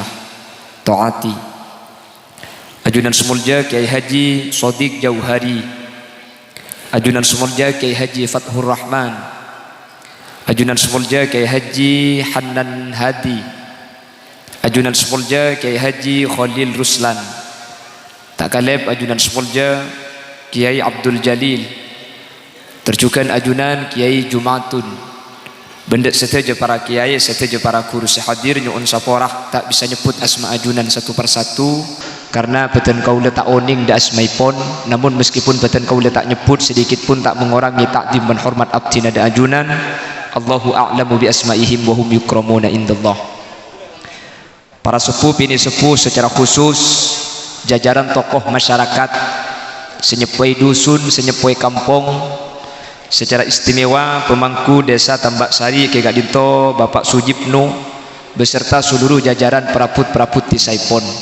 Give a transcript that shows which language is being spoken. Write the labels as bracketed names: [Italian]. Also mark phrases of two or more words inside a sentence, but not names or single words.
[Madurese] taati, ajunan semulja Kiai Haji Shodiq Jauhari, ajunan semulja Kiai Haji Fathur Rahman, ajunan semulja Kiai Haji Hanan Hadi, ajunan semulja Kiai Haji Khalil Ruslan, tak kaleb ajunan semulja Kiai Abdul Jalil, terjukan ajunan Kiai Jumatun. Benda seteja para kiai, seteja para guru sehadir nyuun saporah tak bisa nyebut asma ajunan [Indonesian] satu persatu karena [Madurese] beten kaula tak oning da asmaipon, [Indonesian] namun meskipun [Madurese] beten kaula tak nyebut [Indonesian] sedikit pun tak mengurangi takdim dan hormat [Madurese] abdina da ajunan. [Arabic] الله أعلم بأسمائهم وهم يكرمون عند الله. [Indonesian] Para sepuh bini sepuh secara khusus jajaran tokoh masyarakat senyepoi dusun, senyepoi kampung, secara istimewa pemangku desa Tambak Sari Ki Gadinto Bapak Sujibnu beserta seluruh jajaran perabot-perabot di Saipon,